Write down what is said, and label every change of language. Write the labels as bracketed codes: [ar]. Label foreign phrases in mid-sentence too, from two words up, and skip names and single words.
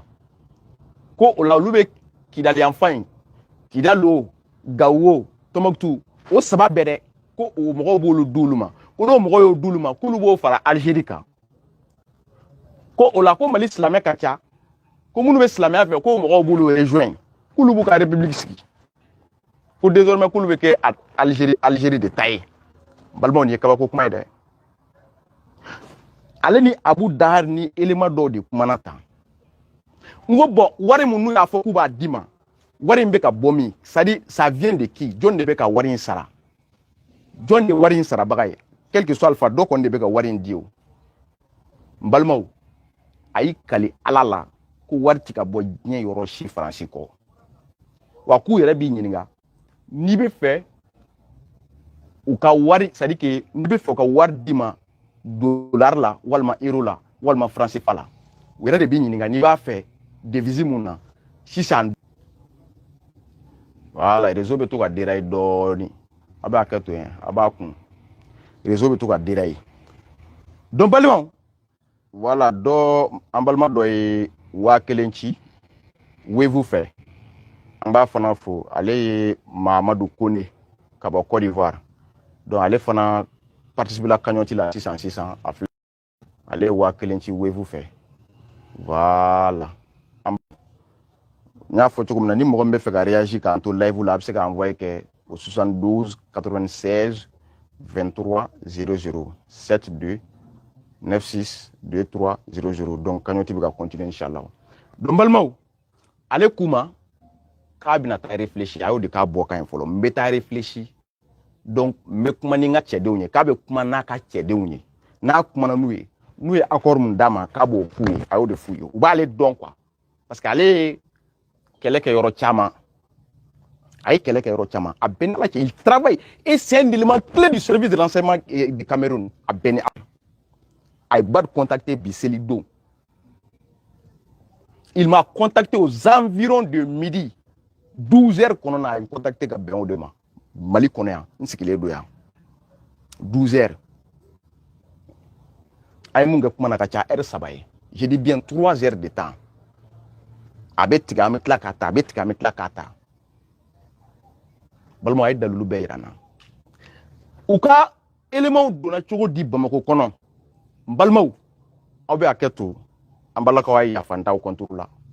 [bm] ko o la olu bɛ kidali yanfan in kidali o gawo o tɔnbɔkutu o saba bɛɛ dɛ ko o mɔgɔw b'olu di olu ma ko n'o mɔgɔw y'o di olu ma k'olu b'o fara Algérie kan ko o la ko Mali silamɛ ka ca ko minnu bɛ silamɛya fɛ ko mɔgɔw b'olu rejoindre k'olu b'u ka république sigi ko désormais k'olu bɛ kɛ Algérie de ta ye balimaw nin ye kabako kuma ye dɛ ale ni Abu Dahar ni élément dɔw de kumana tan n ko bon wari min n'u y'a fɔ k'u b'a di ma wari in bɛ ka bɔ min [fr] c'est à dire ça vient de qui [bm] jɔn de bɛ ka wari in sara jɔn de wari in sarabaga ye [fr] quel que soit [bm] alpha dɔ kɔni de bɛ ka wari in di o n balimaw a y'i kali Ala la ko wari ti ka bɔ diɲɛ yɔrɔ si Faransi kɔ wa k'u yɛrɛ b'i ɲininka n'i bɛ fɛ u ka wari [fr] c'est à dire que [bm] n'i bɛ fɛ u ka wari di ma dollar la walima euro la walima franc CFA la u yɛrɛ de b'i ɲininka n'i b'a fɛ devise mun na sisan [fr] voilà réseau [bm] bɛ to ka dérailler dɔɔni a b'a kɛ to yen a b'a kun réseau bɛ to ka dérailler donc balimaw voilà dɔ an balima dɔ ye 1000 ci Wave fɛ an b'a fana fo ale ye Mahamadou Kone ka bɔ Côte d'Ivoire donc ale fana participe la cagnotte la sisan a filɛ ale ye 1000 ci Wave fɛ Voilà. [fr] N'a fait comme [bm] ni mɔgɔ min bɛ fɛ ka réagir k'an to live la a bɛ se ka envoyer kɛ au 72 96 23 00 72 96 23 00 [fr] donc cagnotte [bm] bɛ ka continuer inchallah. Donc balimaw ale kuma k'a bɛna taa réfléchir a y'o de k'a bɔ kan ye fɔlɔ n bɛ taa [fr] réfléchir donc [bm] n bɛ kuma ni n ka cɛdenw ye k'a bɛ kuma n'a ka cɛdenw ye n'a kumana n'u ye accord mun d'a ma k'a b'o f'u ye a y'o de f'u ye u b'ale dɔn [fr] quoi parce que [bm] ale ye kɛlɛ kɛ yɔrɔ caman a ye kɛlɛ kɛ yɔrɔ caman a bɛɛ n'ala cɛ [fr] il travaille et c'est un élément clé du service de renseignement du Cameroun [bm] a bɛɛ ni a ye Bad contacté bi seli don [fr] il m'a contacté aux environs de midi 12 heures [bm] kɔnɔ na a ye contacté ka bɛn o de ma Mali kɔnɔ yan n sigilen don yan 12 heures a ye mun kɛ kuma na ka ca heure 3 ye [fr] je dis bien 3 heures de temps [bm] a bɛ tigɛ an bɛ tila k'a ta a bɛ tigɛ an bɛ tila k'a ta balimaw a ye dalilu bɛɛ yira n na u ka éléments donna cogo di Bamako kɔnɔ n balimaw aw bɛ hakɛ to an balakaw a ye yafa n t'aw contre la